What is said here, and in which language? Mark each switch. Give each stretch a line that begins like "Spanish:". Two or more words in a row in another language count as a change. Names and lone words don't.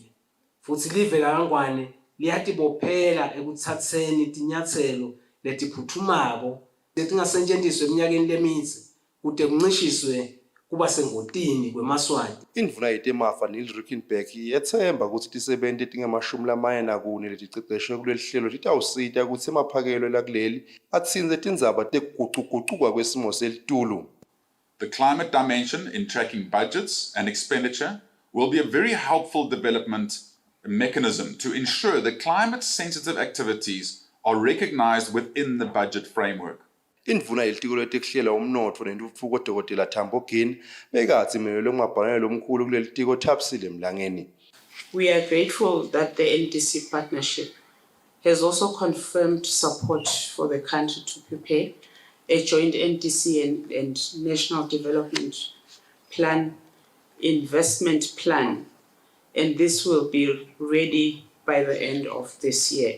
Swati: Futhi live kaNgwane liyatibophela ekuthatheni tinyathelo letiphuthumako letingasetshenziswa eminyakeni lemitsi kute kuncishiswe kuba sengotini kwemaswati. Indvuna yetemafa Neil Rickenback yethemba ukuthi tisebenti tingamashumi leticeceshwe kuleli hlelo titawusita kutsi emaphakelo lakuleli atsinze tindzaba tekuguquguquka kwesimo selitulu.
English: The climate dimension in tracking budgets and expenditure will be a very helpful development mechanism to ensure that climate-sensitive activities are recognized within the budget framework.
Swati: Indvuna yelitiko letekuhlela umnotfo nentutfuko Dr. Tambo Gini bekatsi imelelwe ngumabhalane lomkhulu kuleli tiko Kusile Mlangeni.
English: We are grateful that the NDC partnership has also confirmed support for the country to prepare a joint NDC and National Development Plan investment plan, and this will be ready by the end of this year.